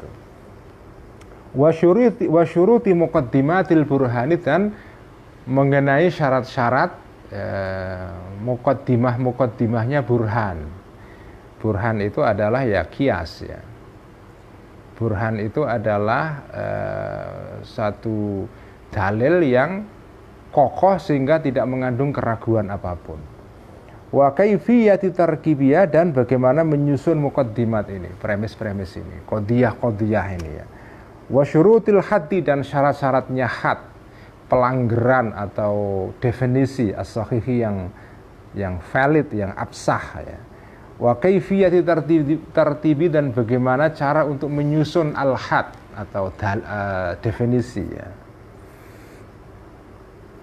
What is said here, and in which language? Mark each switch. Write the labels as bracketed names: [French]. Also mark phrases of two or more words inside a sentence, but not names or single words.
[Arabic] وشروط مقدمات البرهان, [Indonesian] dan mengenai syarat-syarat muqaddimahnya burhan. Burhan itu adalah ya kias ya. Burhan itu adalah satu dalil yang kokoh sehingga tidak mengandung keraguan apapun. [Arabic] وكيفية تركيبها, [Indonesian] dan bagaimana menyusun muqaddimat ini, premis-premis ini, qadiyah ini ya. [Arabic] وشروط الحد, [Indonesian] dan syarat-syaratnya had, pelanggaran atau definisi as-sahihi yang valid, yang absah ya. [Arabic] وكيفية ترتيب, [Indonesian] dan bagaimana cara untuk menyusun al-had atau definisi ya.